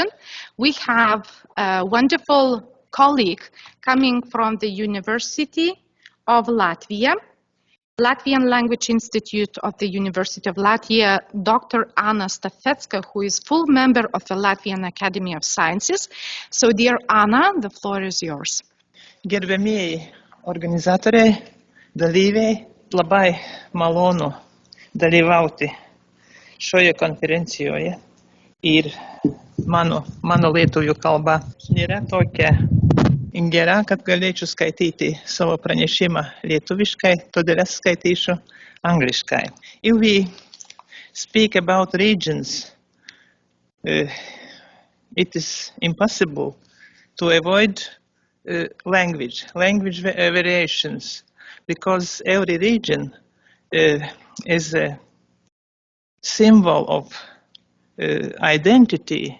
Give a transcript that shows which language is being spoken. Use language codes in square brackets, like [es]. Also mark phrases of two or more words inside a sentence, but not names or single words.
[en] We have a wonderful colleague coming from the University of Latvia, Latvian Language Institute of the University of Latvia, Dr. Anna Stafetska, who is full member of the Latvian Academy of Sciences. So dear Anna, the floor is yours. [lt] Gerbėmieji organizatoriai, dalyviai, labai malonu dalyvauti šioje konferencijoje ir mano lietuvių kalba nėra tokia gera, kad galėčiau skaityti savo pranešimą lietuviškai, todėl aš skaitysiu angliškai. [en] If we speak about regions, it is impossible to avoid language variations, because every region is a symbol of identity.